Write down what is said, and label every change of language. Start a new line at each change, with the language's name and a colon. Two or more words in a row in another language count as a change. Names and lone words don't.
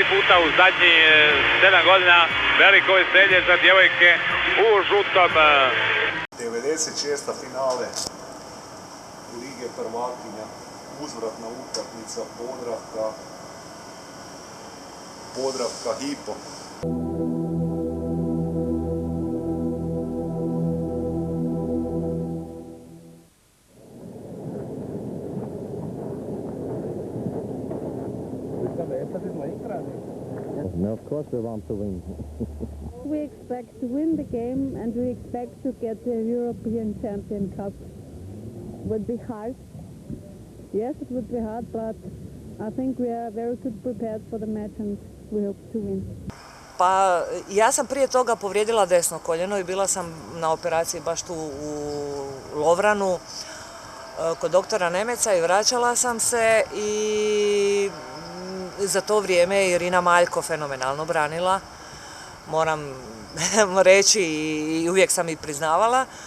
Croatian: puta u zadnjih 7 godina. Veliko veselje za djevojke u žutom. 96. finale Lige prvakinja, uzvratna utakmica Podravka Hipo.
English: No, of course we want to win. We expect to win the game and we expect to get the European Champion Cup. Would be hard. Yes, it would be hard, but I think we are very good prepared for the match and we hope to win.
Croatian: Pa ja sam prije toga povrijedila desno koljeno i bila sam na operaciji baš tu u Lovranu kod doktora Nemeca i vraćala sam se i za to vrijeme je Irina Maljko fenomenalno branila, moram reći i uvijek sam i priznavala.